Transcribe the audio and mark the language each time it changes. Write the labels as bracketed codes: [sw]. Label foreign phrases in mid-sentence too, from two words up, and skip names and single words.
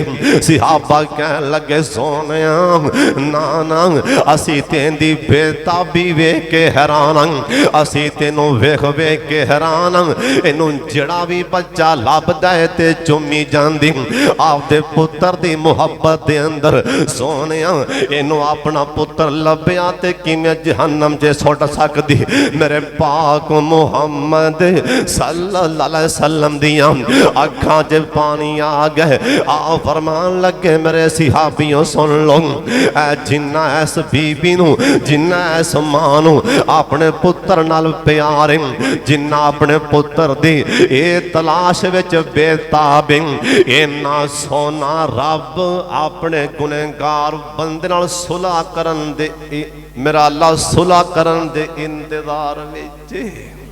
[pa] صحابہ کہن لگے سوہنے نا نا، اسی تیندی بیتابی ویکھ کے حیران، اسی تینوں ویکھ ویکھ کے حیران، اینوں جہڑا بھی بچہ لبھدا ہے تے چمی جاندی، آپدے پتر دی محبت دے اندر سوہنے اینوں اپنا پتر لبھیا تے کویں جہنم چ سٹ سکدی. میرے پاک محمد [ar] صلى الله عليه وسلم [pa] دیاں اکھاں چ پانی آ گئے. آ فرمان لگے میرے صحابیو سن لو، جنا اس بی بی نوں جنا اس ماں نوں اپنے پتر نال پیار، جنا اپنے پتر دی اے تلاش وچ بیتاب، انا سوہنا رب اپنے گنہگار بندے نال صلح کرن دے، میرا اللہ صلح کرن دے انتظار وچ.